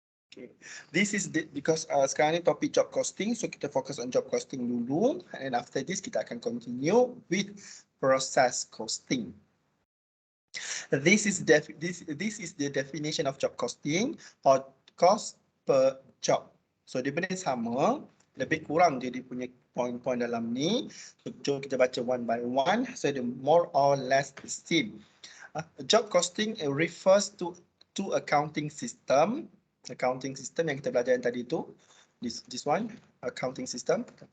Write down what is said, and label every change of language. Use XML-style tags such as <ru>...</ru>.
<en>Okay, this is because</en> <ms>sekarang ni topik</ms> <en>job costing, so</en> <ms>kita fokus</ms> <en>on job costing dulu, and after this</en> <ms>kita akan</ms> <en>continue with process costing. This is the definition of job costing, or cost per job.</en> <ms>So dia benda sama, lebih kurang dia punya poin-poin dalam ni.</ms> <en>So</en> <ms>jom kita baca</ms> <en>one by one. So the more or less the same. Job costing refers to accounting system.</en> <ms>Accounting system yang kita belajar yang tadi tu.</ms> <en>This one, accounting system.</en>